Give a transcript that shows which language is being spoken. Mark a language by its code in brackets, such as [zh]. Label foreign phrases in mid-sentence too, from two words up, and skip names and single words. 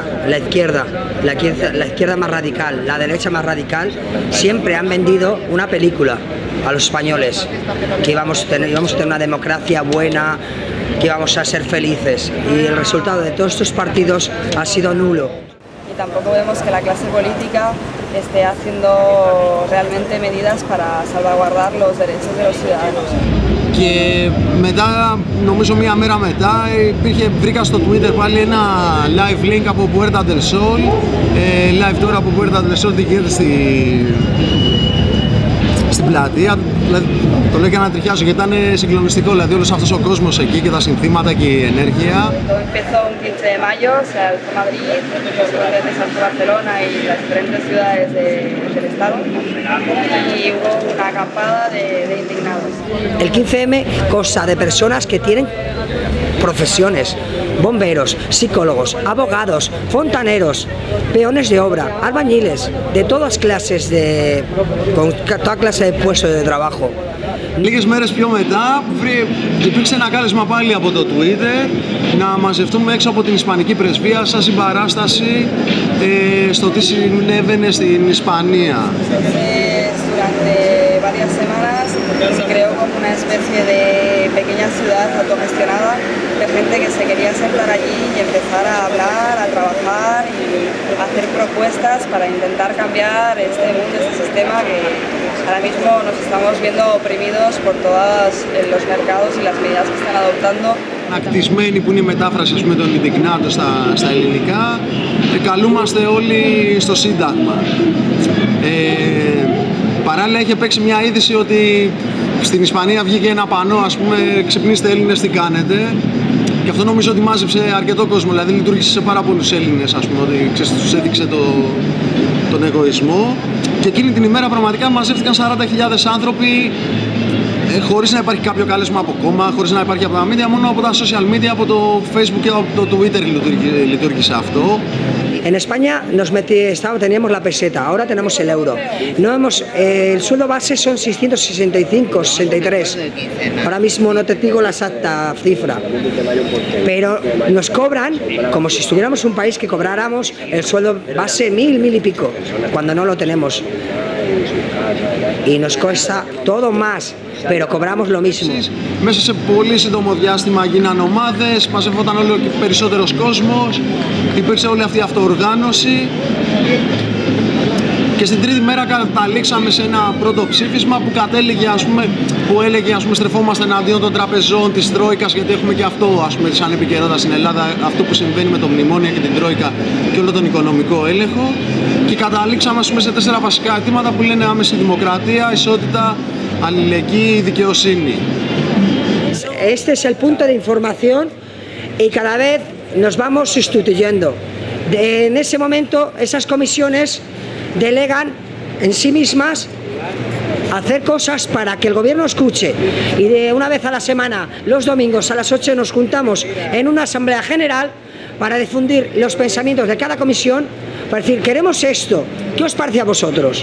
[es] la izquierda más radical, la derecha más radical, siempre han vendido una película a los españoles, que íbamos a tener una democracia buena, que íbamos a ser felices, y el resultado de todos estos partidos ha sido nulo. Y tampoco vemos que la clase política esté haciendo realmente medidas para salvaguardar los derechos de los ciudadanos. [el] Και μετά, νομίζω μία μέρα μετά, βρήκα στο Twitter πάλι ένα [en] live link [el] από Puerta del Sol, live τώρα από Puerta del Sol, τι γίνεται στην πλατεία. Δηλαδή, το λέω και να τριχιάζω γιατί ήταν συγκλονιστικό, δηλαδή όλος αυτός ο κόσμος εκεί και τα συνθήματα και η ενέργεια. [es] Empezó un 15 de mayo, se alzó Madrid, los corredores de Barcelona y las diferentes ciudades del estado, y hubo una acampada de indignados. El 15M consta de personas que tienen profesiones, bomberos, psicólogos, abogados, fontaneros, peones de obra, albañiles, de todas clases, con toda clase de puestos de trabajo. [el] Λίγες μέρες πιο μετά υπήρξε ένα κάλεσμα πάλι από το Twitter να μαζευτούμε έξω από την Ισπανική Πρεσβεία σαν συμπαράσταση στο τι συνέβαινε στην Ισπανία. [es] Varias semanas se creó como una especie de pequeña ciudad autogestionada de gente que se quería sentar allí y empezar a hablar, a trabajar y hacer propuestas para intentar cambiar este mundo, este sistema que ahora mismo nos estamos viendo oprimidos por todos los mercados y las medidas que están adoptando. [el] Ακτισμένη που είναι η μετάφραση με τον Ιντιγνάτο στα ελληνικά, καλούμαστε όλοι στο Σύνταγμα. Παράλληλα είχε παίξει μια είδηση ότι στην Ισπανία βγήκε ένα πανό, ας πούμε, ξυπνήστε Έλληνες τι κάνετε, και αυτό νομίζω ότι μάζεψε αρκετό κόσμο, δηλαδή λειτουργήσε σε πάρα πολλούς Έλληνες, ας πούμε, ότι τους έδειξε τον εγωισμό, και εκείνη την ημέρα πραγματικά μαζεύτηκαν 40.000 άνθρωποι χωρίς να υπάρχει κάποιο κάλεσμα από κόμμα, χωρίς να υπάρχει από τα media, μόνο από τα [en] social media, [el] από το Facebook και από το Twitter λειτουργήσε αυτό. [es] En España teníamos la peseta, ahora tenemos el euro. El sueldo base son 665, 63. Ahora mismo no te digo la exacta cifra. Pero nos cobran como si estuviéramos en un país que cobráramos el sueldo base 1000 y pico, cuando no lo tenemos. Y nos cuesta todo más, pero cobramos lo mismo. [el] Μέσα σε πολύ σύντομο διάστημα γίνανε ομάδες, μαζευόταν όλο και περισσότερος κόσμος, υπήρξε όλη αυτή η αυτοοργάνωση και στην τρίτη μέρα καταλήξαμε σε ένα πρώτο ψήφισμα που κατέληγε, που έλεγε, στρεφόμαστε εναντίον των τραπεζών, της Τρόικας, γιατί έχουμε και αυτό, σαν επικαιρότητα στην Ελλάδα, αυτό που συμβαίνει με το μνημόνιο και την Τρόικα και όλο τον οικονομικό έλεγχο, και καταλήξαμε σε 4 βασικά αιτήματα που λένε άμεση δημοκρατία, ισότητα, αλληλεγγύη, δικαιοσύνη. [es] este es el punto de información y cada vez nos vamos sustituyendo. En ese momento, esas comisiones delegan en sí mismas hacer cosas para que el gobierno escuche, y de una vez a la semana, los domingos a las 8 nos juntamos en una asamblea general para difundir los pensamientos de cada comisión, para decir, queremos esto, ¿qué os parece a vosotros?